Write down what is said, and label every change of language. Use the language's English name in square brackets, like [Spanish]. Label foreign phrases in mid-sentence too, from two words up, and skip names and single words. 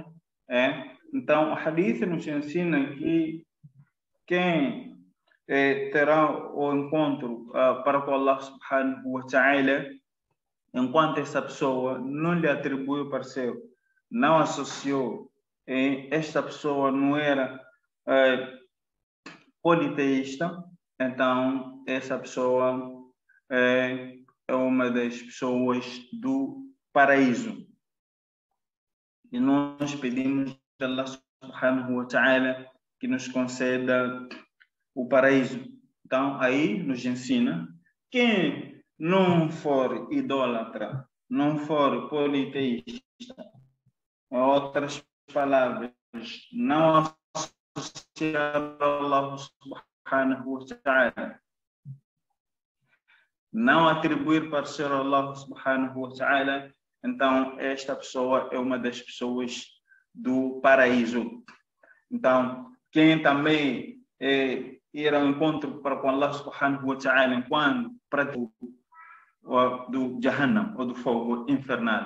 [Portuguese] Então, o hadith nos ensina que quem terá o encontro para com Allah [Arabic] سبحانه وتعالى, [Portuguese] enquanto essa pessoa não lhe atribuiu parceiro, não associou, esta pessoa não era politeísta, então essa pessoa é uma das pessoas do paraíso. E nós pedimos a Allah [Arabic] سبحانه وتعالى [Portuguese] que nos conceda o paraíso. Então, aí nos ensina: quem não for idólatra, não for politeísta, em outras palavras, não associar a Allah [Arabic] سبحانه وتعالى, [Portuguese] não atribuir parceiro a Allah [Arabic] سبحانه وتعالى, [Portuguese] então esta pessoa é uma das pessoas do paraíso. Então, quem também ir ao encontro para com Allah [Arabic] سبحانه وتعالى [Portuguese] enquanto pratica do Jahannam, ou do fogo infernal.